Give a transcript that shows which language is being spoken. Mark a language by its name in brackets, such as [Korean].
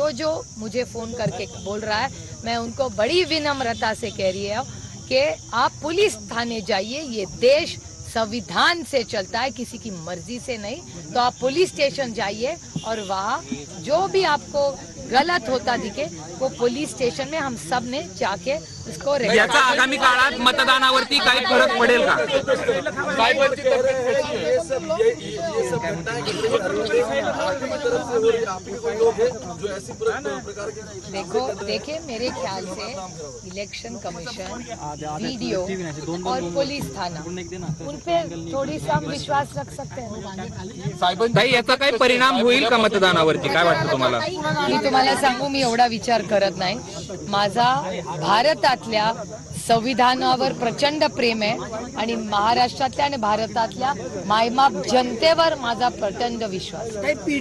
[Hindi] जो मुझे फोन करके बोल रहा है, मैं उनको बड़ी विनम्रता से कह रही हूँ कि आप पुलिस थाने जाइए। ये देश संविधान से चलता है, किसी की मर्जी से नहीं। तो आप पुलिस स्टेशन जाइए और वहाँ जो भी आपको गलत होता दिखे वो पुलिस स्टेशन में हम सब ने जाके उसको [Marathi] याचा आगामी काळात मतदानावरती काही फरक पडेल का? साहेबांची तब्येत कशी आहे? [Hindi] ये सब घटनाएं घट रही है, आपकी तरफ से हो रही है, आपके कोई लोग हैं जो ऐसी प्रकार के देखिए मेरे ख्याल से इलेक्शन कमीशन, वीडियो और पुलिस थाना, उन पे थोड़ी सा हम विश्वास रख सकते हैं। [Marathi] ताई, याचा काही परिणाम होईल का मतदानावरती? काय वाटतं तुम्हाला? मी तुम्हाला सांगू, मी एवढा विचार करत नाही. माझा भारतातल्या संविधानावर प्रचंड प्रेम आहे आणि महाराष्ट्रातल्या आणि भारतातल्या मायबाप जनतेवर माझा प्रचंड विश्वास आहे.